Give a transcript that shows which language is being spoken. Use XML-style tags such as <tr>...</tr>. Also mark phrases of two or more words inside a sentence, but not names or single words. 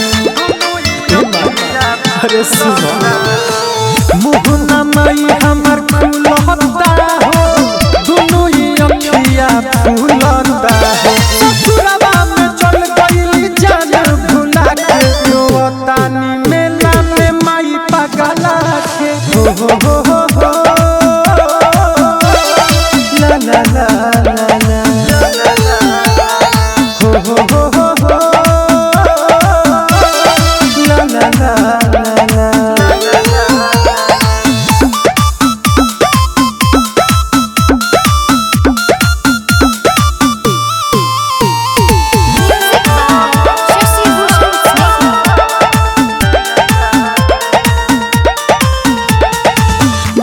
<bho>अरे सुनो मुँह न माई हमर खुलता हो दुनू ही अखिया फूलता हो ससुरवा में चल गइली जान भुला के रोतानी मेला में माई पगला के हो la la la la la ho ho ho ho ho la la la la la</bho> <en>Music by Shashi Bhushan Snake.</en>